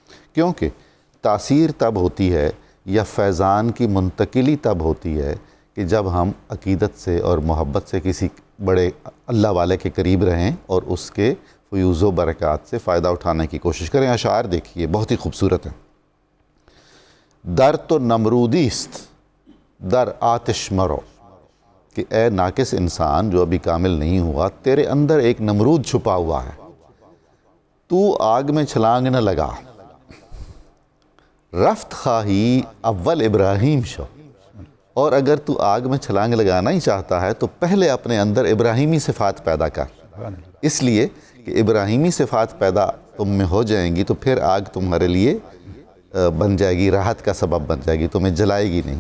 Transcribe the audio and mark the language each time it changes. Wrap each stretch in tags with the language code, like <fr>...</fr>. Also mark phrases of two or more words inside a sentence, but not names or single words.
<ur>کیونکہ تاثیر تب ہوتی ہے یا فیضان کی منتقلی تب ہوتی ہے کہ کہ جب ہم عقیدت سے اور محبت سے کسی بڑے اللہ والے کے قریب رہیں اور اس کے فیوز و برکات سے فائدہ اٹھانے کی کوشش کریں۔ اشعار دیکھیے بہت ہی خوبصورت ہیں۔</ur> <fa>در تو نمرودی است در آتش مرو،</fa> <ur>کہ اے ناقص انسان جو ابھی کامل نہیں ہوا، تیرے اندر ایک نمرود چھپا ہوا ہے، تو آگ میں چھلانگ نہ لگا،</ur> <fa>رفت خواہی اول ابراہیم شو،</fa> <ur>اور اگر تو آگ میں چھلانگ لگانا ہی چاہتا ہے تو پہلے اپنے اندر ابراہیمی صفات پیدا کر، اس لیے کہ ابراہیمی صفات پیدا تم میں ہو جائیں گی تو پھر آگ تمہارے لیے بن جائے گی، راحت کا سبب بن جائے گی، تمہیں جلائے گی نہیں۔</ur>